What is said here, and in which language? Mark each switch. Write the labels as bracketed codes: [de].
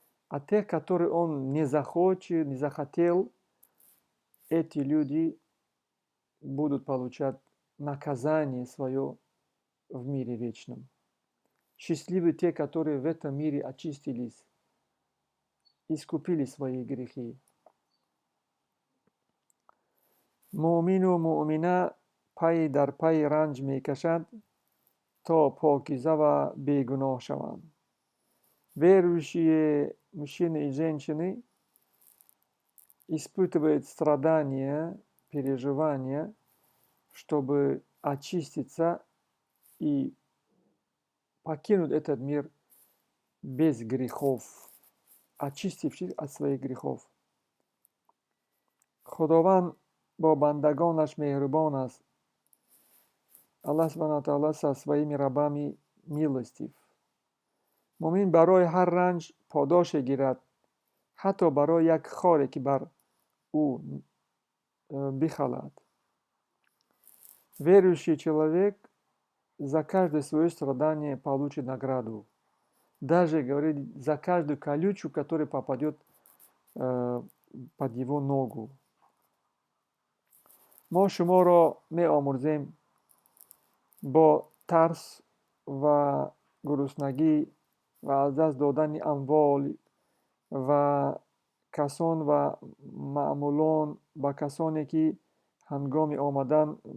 [ru] А тех, которые он не захочет, не захотел, эти люди будут получать наказание свое в мире вечном. Счастливы те, которые в этом мире очистились, искупили свои грехи. [tg] Муъмину муъмина пай дар пай ранж мекашад, то покиза ва бегуноҳ шаванд. [ru] Верующие мужчины и женщины испытывают страдания, переживания, чтобы очиститься и покинуть этот мир без грехов, очистившись от своих грехов. [tg] Худованд бо бандагонаш меҳрубон аст. [ru] Аллах субҳанаҳу ва таъоло со своими рабами милостив. [tg] Муъмин барои ҳар ранҷ подоше гирад, ҳатто барои як хоре ки бар ӯ бихалад. [ru] Верующий человек за каждое свое страдание получит награду. Даже, говорит, за каждую колючку, которая попадет под его ногу. [tg] мо шуморо меомӯзем бо тарс ва гуруснагӣ ва аз даст додани амвол ва касон ва маъмулон ба касоне ки ҳангоми омадан